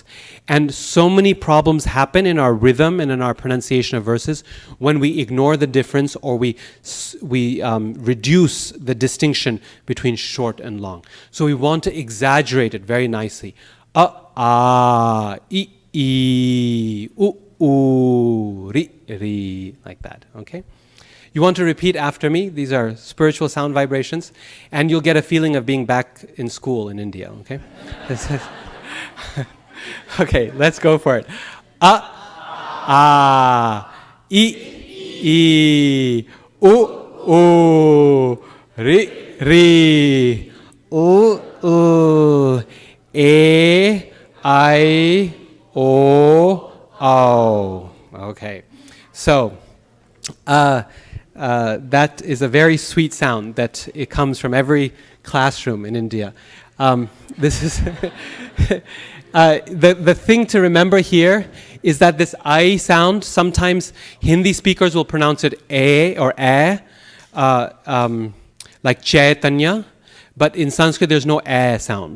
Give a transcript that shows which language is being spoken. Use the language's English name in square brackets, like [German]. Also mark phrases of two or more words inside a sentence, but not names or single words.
[English] And so many problems happen in our rhythm and in our pronunciation of verses when we ignore the difference or we reduce the distinction between short and long. So we want to exaggerate it very nicely. A, I, u, ri, like that, okay? You want to repeat after me. These are spiritual sound vibrations, and you'll get a feeling of being back in school in India, okay? Okay, let's go for it. A, I, u, ri, u, e, I, o, ao. Okay, so, that is a very sweet sound that it comes from every classroom in India. This is the thing to remember here is that this I sound, sometimes Hindi speakers will pronounce it A or A, like Chaitanya, but in Sanskrit there's no A sound.